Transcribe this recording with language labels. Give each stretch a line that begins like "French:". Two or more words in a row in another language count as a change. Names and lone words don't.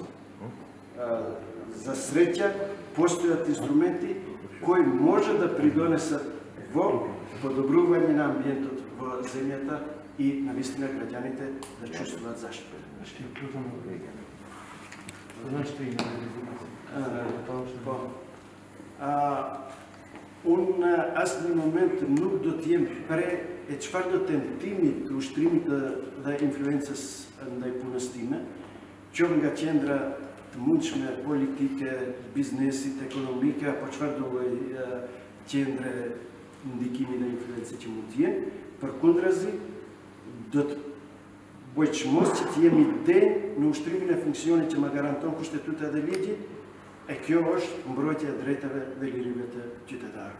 Macedonian: За среќа, постојат инструменти кои може да придонесат во подобрување на амбиентот во земјата и навистина граѓаните да чувствуваат заштита. Аз на момент
Albanian: nuk do t'jem pre e çfarë do tentimit të ushtrimit dhe influencës ndaj punës time, qoftë nga qendra të mundshme politike, biznesit, ekonomike, apo çfarë do lloj qendre ndikimi dhe influencë që mund të jenë, përkundrazi do të bëj çmos që të jemi denj në ushtrimin e funksionit që më garanton kushtetuta dhe ligji, e kjo është mbrojtja e drejtave dhe lirive të qytetarëve.